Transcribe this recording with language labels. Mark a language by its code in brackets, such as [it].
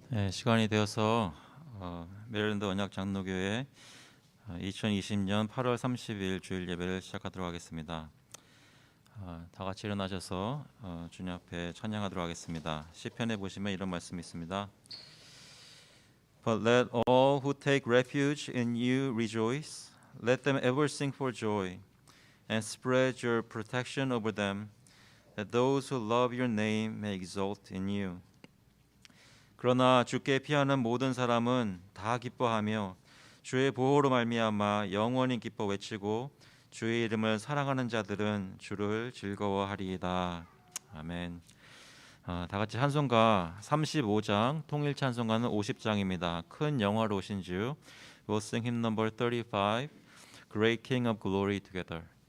[ko] 시간이 되어서 메릴랜드 언약장로교회 2020년 8월 30일 주일 예배를 시작하도록 하겠습니다. 다 같이 일어나셔서 주님 앞에 찬양하도록 하겠습니다. 시편에 보시면 이런 말씀이 있습니다. [en] But let all who take refuge in you rejoice. Let them ever sing for joy and spread your protection over them, that those who love your name may exult in you. [ko] 그러나 주께 피하는 모든 사람은 다 기뻐하며 주의 보호로 말미암아 영원히 기뻐 외치고 주의 이름을 사랑하는 자들은 주를 즐거워하리이다. 아멘. 다 같이 찬송가 35장, 통일 찬송가는 50장입니다. 큰 영화로우신 주. [en] We'll sing hymn number 35, Great King of Glory together.